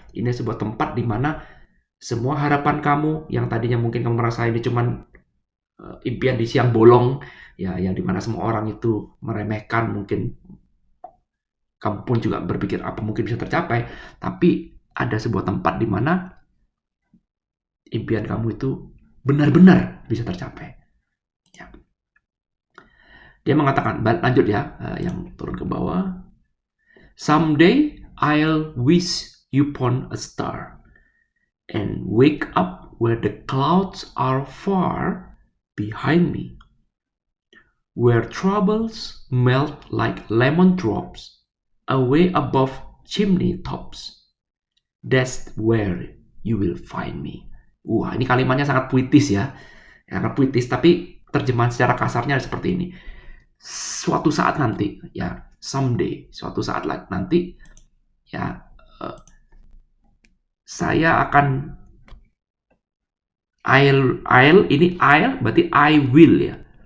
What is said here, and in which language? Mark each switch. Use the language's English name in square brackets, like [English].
[Indonesian] Ini sebuah tempat di mana semua harapan kamu yang tadinya mungkin kamu merasa ini cuman impian di siang bolong, ya, yang dimana semua orang itu meremehkan, mungkin kamu pun juga berpikir apa mungkin bisa tercapai, tapi ada sebuah tempat di mana impian kamu itu benar-benar bisa tercapai. Ya. Dia mengatakan, lanjut ya, yang turun ke bawah. [English] Someday I'll wish you upon a star and wake up where the clouds are far behind me, where troubles melt like lemon drops away above chimney tops. That's where you will find me. [Indonesian] Wah, ini kalimatnya sangat puitis ya. Sangat puitis, tapi terjemahan secara kasarnya seperti ini. Suatu saat nanti, ya, someday, suatu saat nanti, ya, saya akan, I'll berarti I will ya.